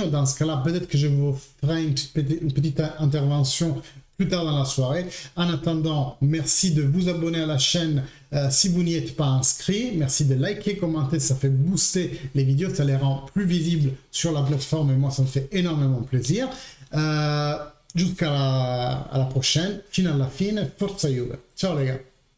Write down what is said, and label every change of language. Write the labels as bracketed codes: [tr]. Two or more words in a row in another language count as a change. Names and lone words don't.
[fr] Dans ce cas-là, peut-être que je vous ferai une petite intervention plus tard dans la soirée. En attendant, merci de vous abonner à la chaîne si vous n'y êtes pas inscrit. Merci de liker, commenter, ça fait booster les vidéos, ça les rend plus visibles sur la plateforme et moi, ça me fait énormément plaisir. Jusqu'à la prochaine. [it] Fino alla fine, forza Juve. Ciao [fr] les gars.